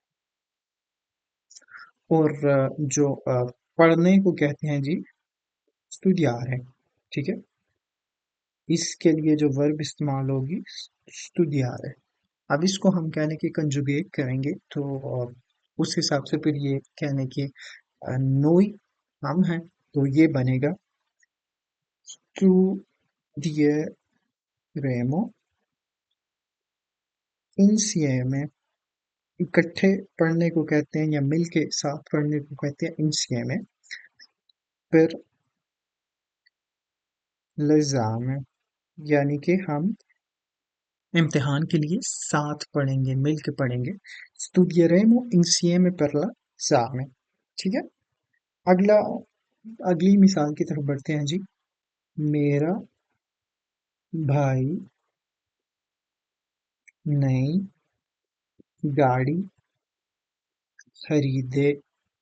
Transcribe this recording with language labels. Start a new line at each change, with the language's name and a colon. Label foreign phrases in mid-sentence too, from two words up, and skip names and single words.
Urdu: اور جو پڑھنے کو کہتے ہیں جی سٹوڈیار ہے. ٹھیک ہے. اس کے لیے جو ورب استعمال ہوگی سٹوڈیار ہے. اب اس کو ہم کہنے کی کنجوگیٹ کریں گے تو اس حساب سے پھر یہ کہنے کی نوئی ہم ہے، تو یہ بنے گا
Italian: studieremo insieme।
Urdu: اکٹھے پڑھنے کو کہتے ہیں یا مل کے ساتھ پڑھنے کو کہتے ہیں insieme. پھر l'esame، یعنی کہ ہم امتحان کے لیے ساتھ پڑھیں گے، مل کے پڑھیں گے.
Italian: studieremo insieme per l'esame।
Urdu: ٹھیک ہے. اگلا اگلی مثال کی طرف بڑھتے ہیں جی. میرا بھائی نئی گاڑی خریدے گا.